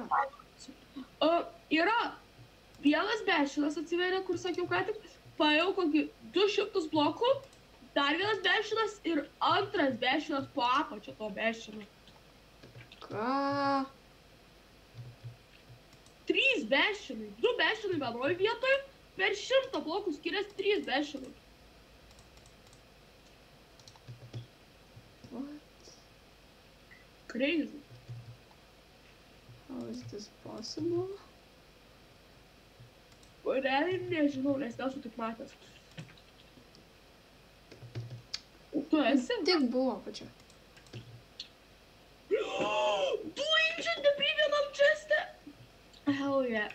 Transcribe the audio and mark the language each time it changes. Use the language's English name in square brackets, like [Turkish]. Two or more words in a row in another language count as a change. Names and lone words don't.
[Lithuanian] Yra vienas Bastionas atsiveria, kur sakiau ką tik, paėjau kokį 200 blokų, dar vienas Bastionas ir antras Bastionas po apačio to Bastiono. Ką? 3 Bastionai, 2 Bastionai vienoje vietoje, per 100 blokų skiriasi 3 Bastionai. [English] What? Crazy. How is this possible? [Lithuanian] Realiai nežinau, nes nesu tik matęs. Tu esi? Tik buvo pačia. 2 [English] ancient debris [Lithuanian] vienam cheste? [English] Hell yeah.